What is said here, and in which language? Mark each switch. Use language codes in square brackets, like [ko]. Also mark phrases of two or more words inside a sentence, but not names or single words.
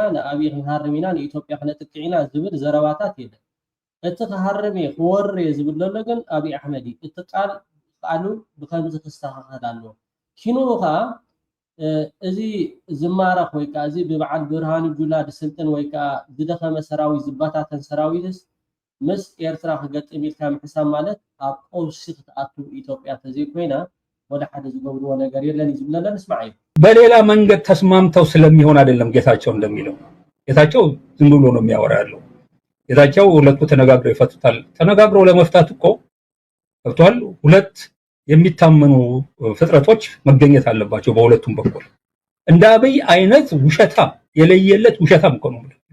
[ti] ንኣብይ ክንሃርም ኢና ንኢትዮጵያ ክነጥቅዕ ኢና ዝብል ዘረባታት የለን። እቲ ክሃርም እየ ክወርር እየ ዝብል ዘሎ ግን ኣብይ ኣሕመድ እዩ። እቲ ቃሉ ብከምዚ ክስተኻኸል ኣለዎ። ኪኑ ከዓ እዚ ዝማረኽ ወይ ከዓ እዚ ብበዓል ብርሃኑ ጁላ ድስልጥን ወይ ከዓ ዝደኸመ ሰራዊት ዝባታተን ሰራዊትስ ምስ ኤርትራ ክገጥም ኢልካ ምሕሳብ ማለት ኣብ ቀውሲ ክትኣቱ ኢትዮጵያ ተዘይኮይና ወደ ሓደ ዝገብርዎ ነገር የለን ይዝብለለ ንስማዕ እዩ። [am] በሌላ መንገድ ተስማምተው ስለሚሆን አይደለም ጌታቸው እንደሚለው። ጌታቸው ዝም ብሎ ነው የሚያወራ ያለው። ጌታቸው ሁለቱ ተነጋግረው ይፈቱታል። ተነጋግረው ለመፍታት እኮ ገብቷል። ሁለት የሚታመኑ ፍጥረቶች መገኘት አለባቸው በሁለቱም በኩል። እንደ አብይ አይነት ውሸታም የለየለት ውሸታም እኮ ነው።